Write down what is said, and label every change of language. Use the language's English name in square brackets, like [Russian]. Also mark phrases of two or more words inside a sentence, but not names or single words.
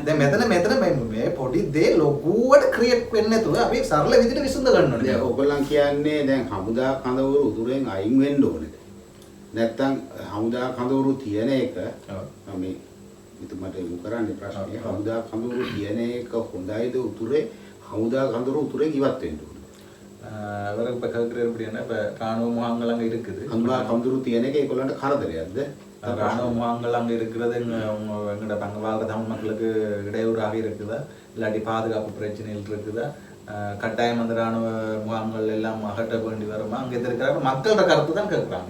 [Sinhala] දැන් මෙතන මේ පොඩි දේ ලොකුවට ක්‍රියේට් වෙන්නේ නැතුව අපි සරල විදිහට විසඳ ගන්න ඕනේ. දැන් ඔයගොල්ලන් කියන්නේ දැන් හමුදා කඳවුරු උතුරෙන් අයින් වෙන්න ඕනේද? නැත්තම් හමුදා කඳවුරු තියෙන එක මේ මෙතුමට යොමු කරන්නේ ප්‍රශ්නේ. හමුදා කඳවුරු තියෙන එක හොඳයිද උතුරේ? හමුදා කඳවුරු උතුරේ ඉවත් වෙන්න ඕනේ. [Tamil] அவருக்கு பக்கத்தில் எப்படின்னா இப்போ ராணுவ முகாம்கள் அங்கே இருக்குது. கந்துரு தியனேக்கு ஏகொள்ளண்ட கரதலையாது ராணுவ முகாம்கள் அங்கே இருக்கிறது எங்களோட பங்கு வாழ்கிற தமிழ் மக்களுக்கு இடையூறாக இருக்குதா இல்லாட்டி பாதுகாப்பு பிரச்சனைகள் இருக்குதா கட்டாயம் அந்த ராணுவ முகாம்கள் எல்லாம் அகற்ற வேண்டி வருமா அங்கே இருக்கிற மக்களோட கருத்து தான் கேட்குறாங்க.